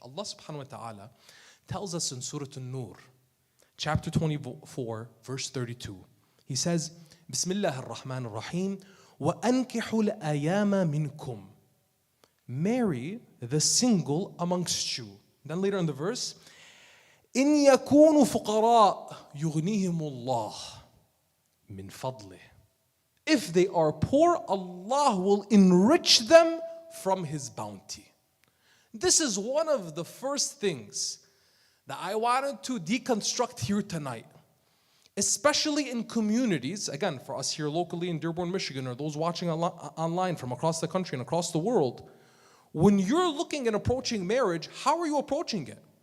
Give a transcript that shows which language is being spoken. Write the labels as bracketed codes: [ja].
[en] Allah subhanahu wa ta'ala tells us in Surah An-Nur, chapter 24, verse 32. He says, [ar] Bismillah ar-Rahman ar-Rahim, وَأَنْكِحُوا الْأَيَامَ مِنْكُمْ. [en] Marry the single amongst you. Then later in the verse, [ar] إِنْ يَكُونُوا فُقَرَاء يُغْنِيهِمُ اللَّهُ مِنْ فَضْلِهِ. [en] If they are poor, Allah will enrich them from His bounty. This is one of the first things that I wanted to deconstruct here tonight. Especially in communities, again, for us here locally in Dearborn, Michigan, or those watching online from across the country and across the world, when you're looking and approaching marriage, how are you approaching it?